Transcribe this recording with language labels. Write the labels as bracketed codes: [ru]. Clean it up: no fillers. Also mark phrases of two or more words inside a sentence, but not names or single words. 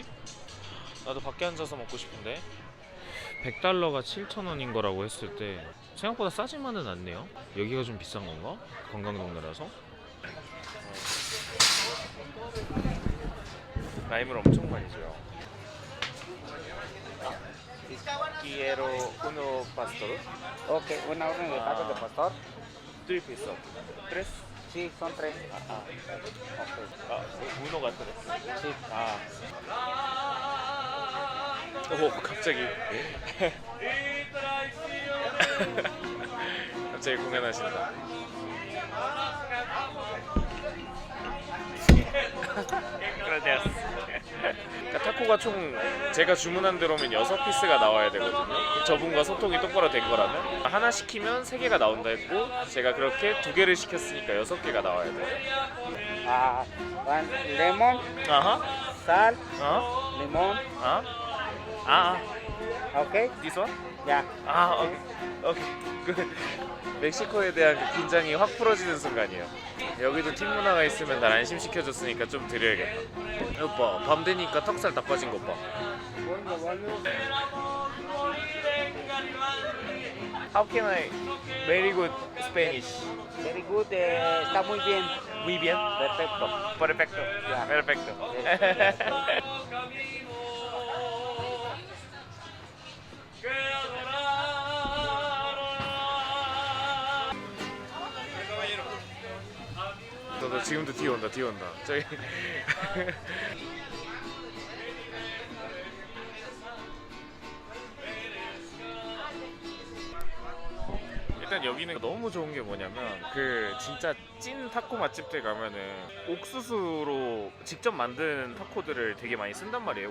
[ko] 나도 밖에 앉아서 먹고 싶은데. 100달러가 7,000원인 거라고 했을 때 생각보다 싸지만은 않네요. 여기가 좀 비싼 건가? 관광동네라서. 라임을 엄청 많이 줘요. [es] Quiero uno pastor. Ok, una orden de tacos de pastor. 3 pesos. 3? Sí, son 3. [ko] 아, 문어가 3. Sí. 아. 오, 갑자기. 갑자기 공연하신다. Gracias. 그러니까 타코가 총 제가 주문한 대로면 6피스가 나와야 되거든요. 저분과 소통이 똑바로 된 거라면 하나 시키면 3개가 나온다 했고 제가 그렇게 2개를 시켰으니까 6개가 나와야 돼요. [en] Ah, one lemon, [ko] 아하. sal, 어? limón. 아? 아. Ok, [en] This one? [ko] ya. 아, 오케이. 오케이. 그 멕시코에 대한 그 긴장이 확 풀어지는 순간이에요. 여기도 팀 문화가 있으면 날 안심시켜줬으니까 좀 드려야겠다. 오빠, 밤 되니까 턱살 다 빠진 것 봐. [es] Bueno, bueno. [en] How can I very good Spanish? Very good, [es] está muy bien. Muy bien. Perfecto. Perfecto. Ya. Perfecto. [ko] 너 지금도 뒤온다. 저기 일단 여기는 너무 좋은 게 뭐냐면 그 진짜 찐 타코 맛집들 가면은 옥수수로 직접 만든 타코들을 되게 많이 쓴단 말이에요.